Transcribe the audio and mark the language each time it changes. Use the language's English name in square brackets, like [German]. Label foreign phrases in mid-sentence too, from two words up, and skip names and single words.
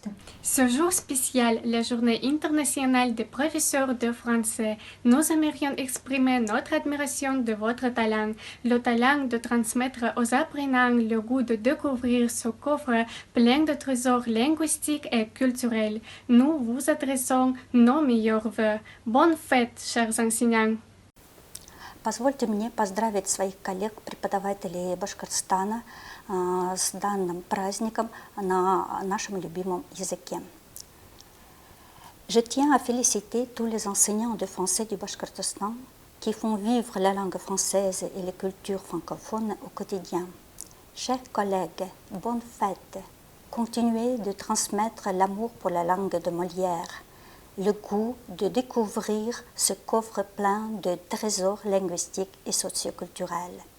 [French] Ce jour spécial, la Journée internationale des professeurs de français, nous aimerions exprimer notre admiration de votre talent, le talent de transmettre aux apprenants le goût de découvrir ce coffre plein de trésors linguistiques et culturels. Nous vous adressons nos meilleurs vœux. Bonne fête, chers enseignants! [Russian] Позвольте мне поздравить своих коллег-преподавателей Башкортостана с данным праздником на нашем любимом языке. [French] Je tiens à féliciter tous les enseignants de français du Bashkortostan qui font vivre la langue française et les cultures francophones au quotidien. Chers collègues, bonne fête! Continuez de transmettre l'amour pour la langue de Molière, le goût de découvrir ce coffre plein de trésors linguistiques et socioculturels.